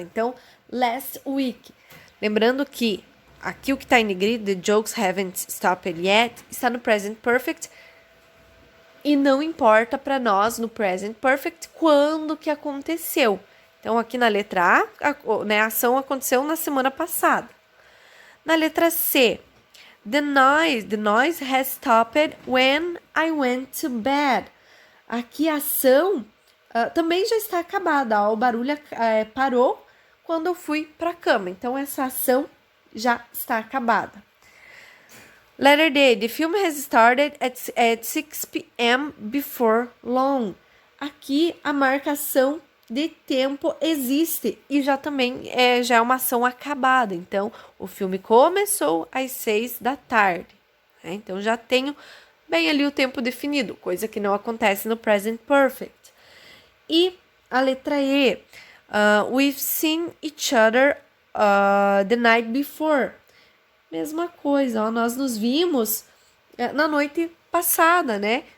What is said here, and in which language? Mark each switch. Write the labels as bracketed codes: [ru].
[pt] Então, [en] last week. [pt] Lembrando que aqui o que está em negrito, [en] the jokes haven't stopped yet, [pt] está no present perfect e não importa para nós no present perfect quando que aconteceu. Então, aqui na letra A, né, a ação aconteceu na semana passada. Na letra C, [en] the noise has stopped when I went to bed. [pt] Aqui a ação também já está acabada. O barulho parou quando eu fui para a cama. Então, essa ação já está acabada. [en] Letter D, the film has started at 6 p.m. before long. [pt] Aqui a marcação de tempo existe e já também já é uma ação acabada. Então, o filme começou às 6 da tarde. Né? Então, já tenho bem ali o tempo definido, coisa que não acontece no present perfect. E a letra E, [en] we've seen each other the night before. [pt] Mesma coisa, nós nos vimos na noite passada, né?